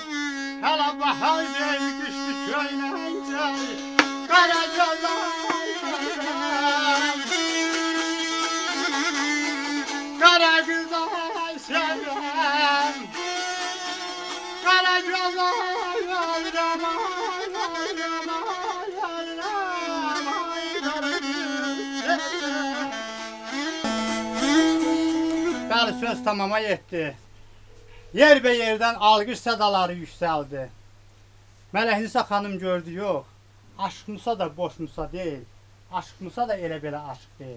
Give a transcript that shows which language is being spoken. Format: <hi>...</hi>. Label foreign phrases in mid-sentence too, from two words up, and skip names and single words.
<az>Hələ bahar deyil, qışdı köynəkcək, qara göz ay sevirəm. Qara qız ay sevirəm, qara göz ay alırəm, ay alırəm, ay alırəm, ay qara qız sevirəm. Bəli, söz tamama yetdi. Yerbəyerdən alqış sədaları yüksəldi. Mələknisa xanım gördü, yox, Aşıq Musa da boş Musa deyil, Aşıq Musa da elə belə aşıq deyil.</az>